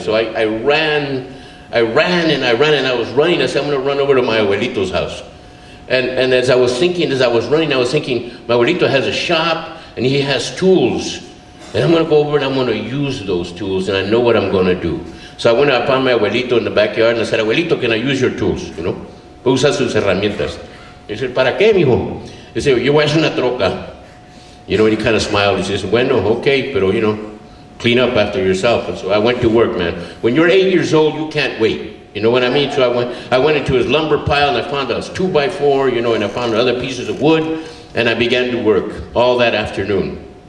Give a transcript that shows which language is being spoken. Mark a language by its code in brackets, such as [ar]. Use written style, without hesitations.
[en] So I ran, and I was running. I said, I'm going to run over to my abuelito's house. And as I was running, I was thinking, my abuelito has a shop, and he has tools. And I'm going to go over and I'm going to use those tools, and I know what I'm going to do. So I went and I found my abuelito in the backyard, and I said, abuelito, can I use your tools? You know, [es] usa sus herramientas. [en] He said, [es] ¿para qué, mijo? [en] He said, [es] yo voy a hacer una troca. [en] You know, and he kind of smiled. He says, [es] bueno, [en] okay, [es] pero, [en] you know, clean up after yourself. And so I went to work, man. When you're 8 years old, you can't wait. You know what I mean? So I went into his lumber pile, and I found a 2x4, you know, and I found other pieces of wood, and I began to work all that afternoon.